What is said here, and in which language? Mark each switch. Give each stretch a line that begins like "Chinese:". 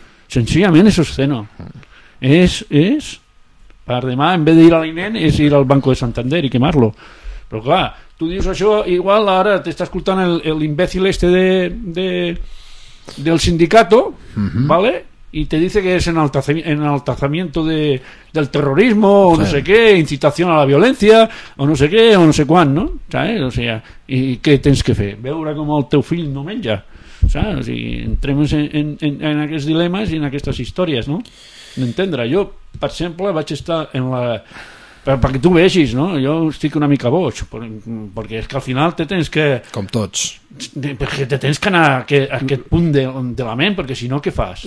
Catalan: Senzillament és obsceno. És, per demà,
Spanish: en vez de ir
Catalan: a l'INEM, és ir al Banco de Santander i quemar-lo. Però clar, tu dius això, igual ara t'està escoltant l'imbècil este del sindicato, ¿vale?
Spanish: Y te dice que es enaltazamiento del terrorismo, o sí. No sé qué, incitación a la violencia, o no sé qué, o no sé cuán, ¿no? ¿Sabes? O sea, ¿y qué
Catalan: tens que fer? Veure com el teu fill no menja. Saps? I entrem en aquests dilemes i en aquestes històries, no? D'entendre. Jo, per exemple, vaig estar en la... perquè tu vegis, no? Jo estic una mica boig, perquè és que al final te tens que... Com tots. Perquè te tens que anar a aquest punt de la ment, perquè si no, què fas?